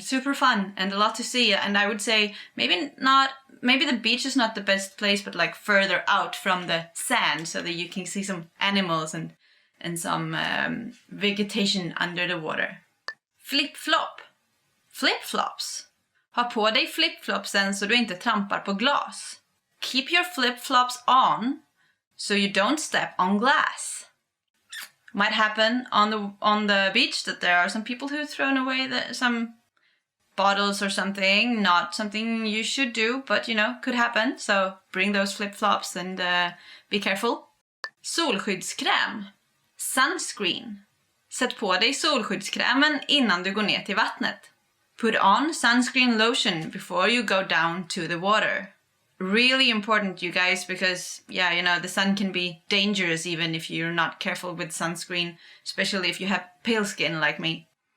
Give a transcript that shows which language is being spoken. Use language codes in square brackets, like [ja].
[en] Super fun and a lot to see. And I would say maybe the beach is not the best place, but like further out from the sand so that you can see some animals and some vegetation under the water. Flip-flop. Flip-flops. [sv] Ha på dig flip-flopsen så du inte trampar på glas. [en] Keep your flip-flops on so you don't step on glass. Might happen on the beach that there are some people who've thrown away some bottles or something. Not something you should do, but could happen. So bring those flip-flops and be careful. Solskyddskräm. Sunscreen. [sv] Sätt på dig solskyddskrämen innan du går ner till vattnet. [en] Put on sunscreen lotion before you go down to the water. Really important, you guys, because the sun can be dangerous even if you're not careful with sunscreen, especially if you have pale skin like me.